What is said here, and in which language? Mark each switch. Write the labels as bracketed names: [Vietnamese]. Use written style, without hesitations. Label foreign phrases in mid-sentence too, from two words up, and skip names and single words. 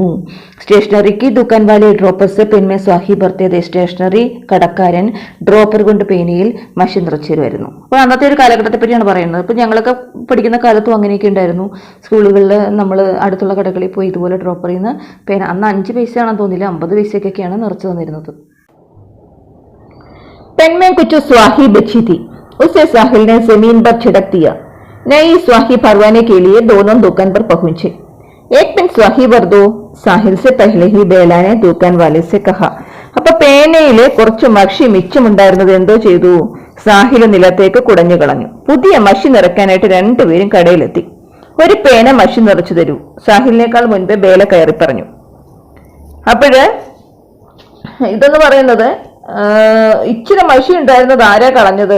[Hindi] स्टेशनरी के दुकान वाले ड्रॉपर्स पेन में स्याही भरते थे. [Malayalam] സ്റ്റേഷനറി കടക്കാരൻ ഡ്രോപ്പർ കൊണ്ട് പേനയിൽ മഷി നിറച്ചു തരുമായിരുന്നു. അപ്പോൾ അന്നത്തെ ഒരു കാലഘട്ടത്തെ പറ്റിയാണ് പറയുന്നത്. ഇപ്പം ഞങ്ങളൊക്കെ പഠിക്കുന്ന കാലത്തും അങ്ങനെയൊക്കെ ഉണ്ടായിരുന്നു. സ്കൂളുകളിൽ നമ്മൾ അടുത്തുള്ള കടകളിൽ പോയി ഇതുപോലെ ഡ്രോപ്പറിൽ നിന്ന് പേന, അന്ന് 5 പൈസയാണെന്ന് തോന്നില്ല, 50 പൈസയ്ക്കൊക്കെയാണ് നിറച്ചു തന്നിരുന്നത്. [Hindi] पेन में कुछ स्याही बची थी, उसे साहिल ने जमीन पर छिड़क दिया. नई स्याही भरवाने के लिए दोनों दुकान पर पहुंचे. एक पेन स्याही भर दो, साहिल से पहले ही बेला ने दुकान वाले से कहा. [Malayalam] അപ്പൊ പേനയിലെ കുറച്ച് മഷി മിച്ചമുണ്ടായിരുന്നത് എന്തോ ചെയ്തു? സാഹിൽ നിലത്തേക്ക് കുടഞ്ഞു കളഞ്ഞു. പുതിയ മഷി നിറയ്ക്കാനായിട്ട് 2 പേരും കടയിലെത്തി. ഒരു പേന മഷി നിറച്ചു തരൂ, സാഹിലിനേക്കാൾ മുൻപേ ബേല കയറി പറഞ്ഞു. അപ്പോഴ് ഇതെന്ന് പറയുന്നത്, ഇച്ചിരി മഷി ഉണ്ടായിരുന്നത് ആരാ കളഞ്ഞത്?